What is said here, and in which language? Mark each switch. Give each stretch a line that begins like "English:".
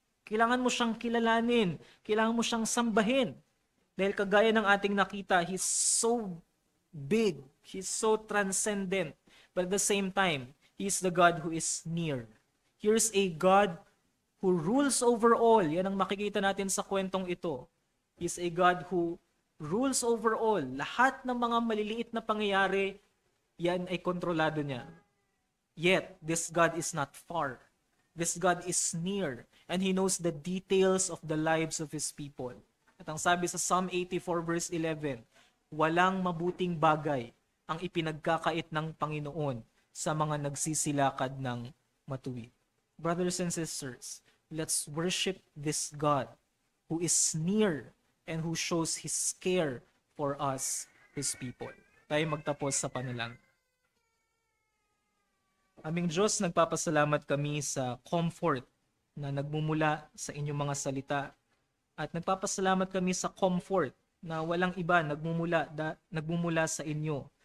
Filipino: Kailangan mo siyang kilalanin. Kailangan mo siyang sambahin. Dahil kagaya ng ating nakita,
English: He's so big. He's so transcendent. But at the same time, He is the God who is near. Here's a God who rules over all.
Filipino: Yan ang makikita natin sa kwentong ito.
English: He is a God who rules over all.
Filipino: Lahat ng mga maliliit na pangyayari, yan ay kontrolado niya.
English: Yet, this God is not far. This God is near. And He knows the details of the lives of His people.
Filipino: At ang sabi sa Psalm 84 verse 11, walang mabuting bagay ang ipinagkakait ng Panginoon sa mga nagsisilakad ng matuwid.
English: Brothers and sisters, let's worship this God who is near and who shows His care for us, His people.
Filipino: Tayo magtapos sa panalangin. Aming Diyos, nagpapasalamat kami sa comfort na nagmumula sa inyong mga salita. At nagpapasalamat kami sa comfort na walang iba nagmumula sa inyo.